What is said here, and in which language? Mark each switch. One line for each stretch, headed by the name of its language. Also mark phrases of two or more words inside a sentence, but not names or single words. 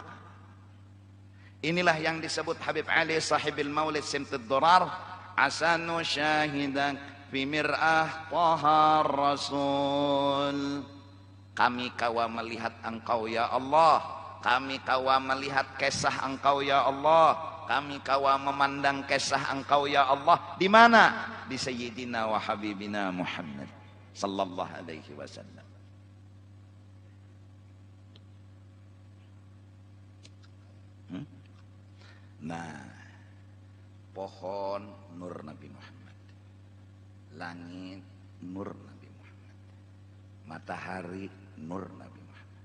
Indonesian: Inilah yang disebut Habib Ali sahibil maulid simtud durar,
Arabic: أسانو شاهدك في مرآة طه رسول.
Banjar: Kami kawa melihat engkau
Arabic: يا الله,
Banjar: kami kawa melihat kisah engkau
Arabic: يا الله,
Banjar: kami kawa memandang kisah engkau
Arabic: يا الله.
Indonesian: Di mana?
Arabic: Di سيدنا وحبيبنا محمد صلى الله عليه وسلم.
Banjar: Nah, pohon nur Nabi Muhammad, langit nur Nabi Muhammad, matahari nur Nabi Muhammad.